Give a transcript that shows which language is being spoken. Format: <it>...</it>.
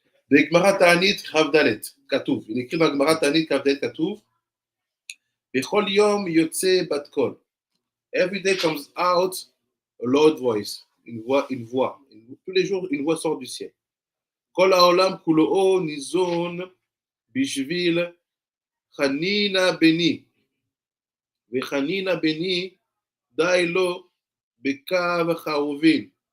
<he>בגמרא תענית כ"ד, כתוב,</he> <fr>il écrit dans</fr> <he>גמרא תענית כ"ד כתוב, בכל יום יוצא בת קול.</he> <en>Every day comes out a loud voice,</en> <fr>une voix. Tous les jours, une voix sort du ciel.</fr> <he>כל העולם כולו ניזון בשביל חנינה בני, וחנינה בני די לו בקו חרובין.</he>